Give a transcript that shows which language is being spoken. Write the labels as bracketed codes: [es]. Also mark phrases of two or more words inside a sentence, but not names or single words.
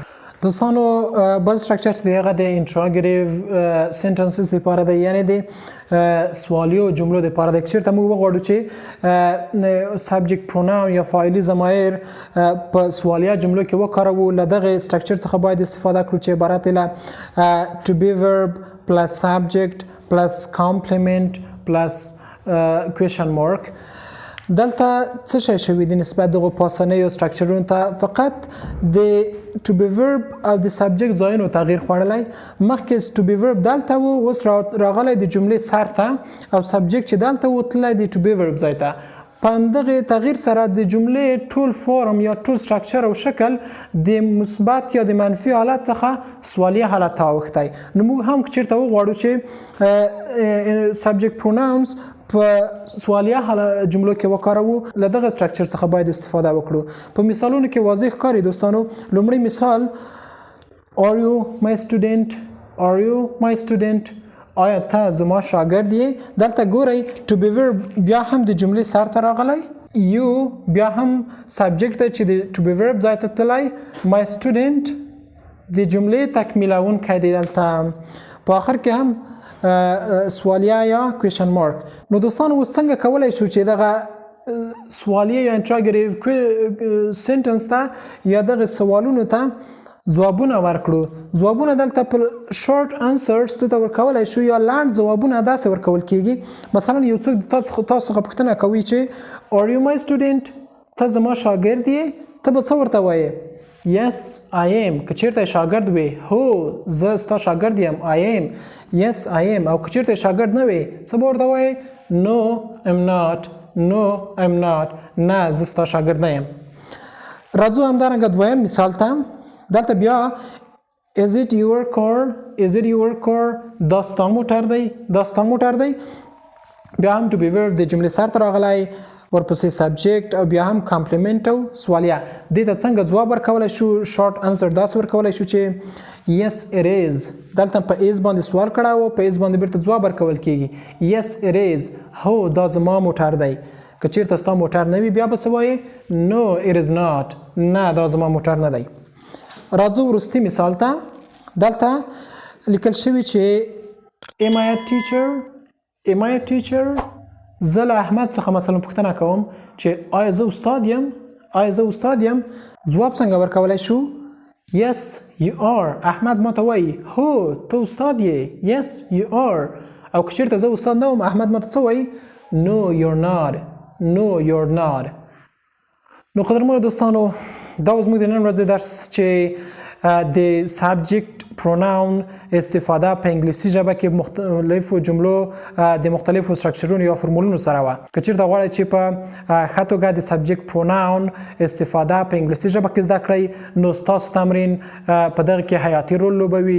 [ps] دوستانو بل سټرکچر چې دی هغه د [en] interrogative sentences [ps] لپاره دی یعنی د سوالیو جملو لپاره دی. چېرته موږ وغواړو چې [en] subject pronoun [ps] یا فاعلي ضمایر په سوالیه جملو کې وکاروو له دغه سټرکچر څخه باید استفاده کړو چې عبارت له [en] to be verb plus subject plus complement plus question mark. [ps] دلته څه شی شوي د نسبت دغه پاسنیو سټرکچرونو ته فقط د [en] to be verb [ps] او د سبجیکټ ځایونو تغییر خوړلی. مخکې [en] to be verb [ps] دلته و اوس راغلی د جملې سر ته او سبجیکټ چې دلته و تللی د [en] to be verb [ps] ځای ته. په همدغه تغییر سره د جملې ټول فورم یا ټول سټرکچر او شکل د مثبت یا د منفي حالت څخه سوالیه حالت ته اوښتی. نو موږ هم چېرته وغواړو چې [en] subject pronouns [ps] په سوالیه جملو کې وکاروو له دغه سټرکچر څخه باید استفاده وکړو. په مثالونو کې واضح ښکاري دوستانو. لومړی مثال [en] Are you my student? Are you my student? [ps] آیا ته زما شاګرد یې؟ دلته ګورئ [en] to be verb [ps] بیا هم د جملې سر ته راغلی. You بیا هم سبجیکټ دی چې د [en] to be verb [ps] ځای ته تللی. [en] My student [ps] د جملې تکمیلونکی دی دلته. په آخر کې هم سوالیه یا [en] question mark. [ps] نو دوستانو اوس څنګه کولی شو چې دغه سوالیه یا [en] interrogative sentence [ps] ته یا دغه سوالونو ته ځوابونه ورکړو. ځوابونه دلته په [en] short answers [ps] ته ورکولی شو یا لنډ ځوابونه داسې ورکول کېږي. مثلا یو څوک تاسو څخه پوښتنه کوي چې [en] Are you my student? [ps] ته زما شاګرد یې؟ ته به څه ورته وایې؟ [en] Yes I am. [ps] که چېرته شاګرد وې هو زه ستا شاګرد یم [en] I am. Yes I am. [ps] او که چېرته شاګرد نه وې څه به ورته وایې؟ [en] No I'm not. No I'm not. [ps] نه زه ستا شاګرد نه یم. راځو همدارنګه دویم مثال ته. دلته بیا [en] Is it your car? Is it your car? [ps] دا ستا موټر دی. دا ستا موټر دی. بیا هم [en] to be verb [ps] د جملې سر ته راغلی ورپسې سبجیکټ او بیا هم کامپلیمنټ او سوالیه. دې ته څنګه ځواب ورکولی شو؟ [en] short answer [ps] داسې ورکولی شو چې [en] Yes it is. [ps] دلته په is باندې سوال کړی و په is باندې بیرته ځواب ورکول کېږي. [en] Yes it is. [ps] هو دا زما موټر دی. که چېرته ستا موټر نه وي بیا به څه وایې؟ [en] No it is not. [ps] نه دا زما موټر نه دی. راځو وروستي مثال ته. دلته لیکل شوي چې [en] Am I a teacher? Am I a teacher? [ps] زه له احمد څخه مثلا پوښتنه کوم چې آیا زه استاد یم؟ آیا زه استاد یم؟ ځواب څنګه ورکولی شو؟ [en] Yes you are. [ps] احمد ماته وایي هو ته استاد یې. [en] Yes you are. [ps] او که چېرته زه استاد نه وم احمد ماته څه وایي؟ [en] No you're not. No you're not. [ps] نو قدرمنو دوستانو دا اوس موږ د نن ورځې درس چې د [en] subject pronoun [ps] استفاده په انګلیسي ژبه کې مختلفو جملو د مختلفو سټرکچرونو یا فرمولونو سره وه. که چېرته غواړئ چې په ښه توګه د [en] subject pronoun [ps] استفاده په انګلیسي ژبه کې زده کړئ نو ستاسو تمرین په دغه کې حیاتي رول لوبوي.